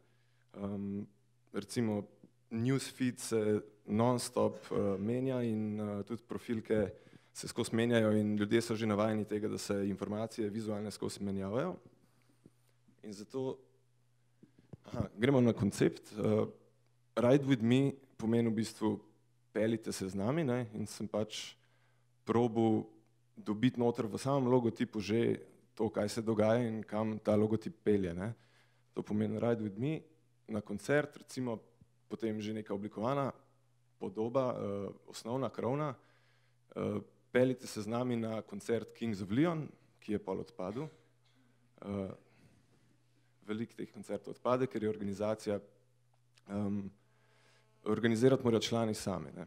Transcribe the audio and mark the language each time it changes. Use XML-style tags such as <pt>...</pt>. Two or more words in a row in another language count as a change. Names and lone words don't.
<sl>Recimo newsfeed se non-stop menja in tudi profilke se skozi menjajo in ljudje so že navajeni tega, da se informacije vizualne skozi menjavajo. In zato gremo na koncept.</sl> <en>Ride with me</en> <sl>pomeni v bistvu peljite se z nami, ne, in sem pač probal dobiti noter v samem logotipu že to, kaj se dogaja in kam ta logotip pelje, ne. To pomeni</sl> <en>Ride with me</en> <sl>na koncert, recimo potem že neka oblikovana podoba, osnovna, krovna. Peljite se z nami na koncert Kings of Leon, ki je pol odpadel. veliko teh koncertov odpade, ker je organizacija, organizirati morajo člani sami, ne.</sl>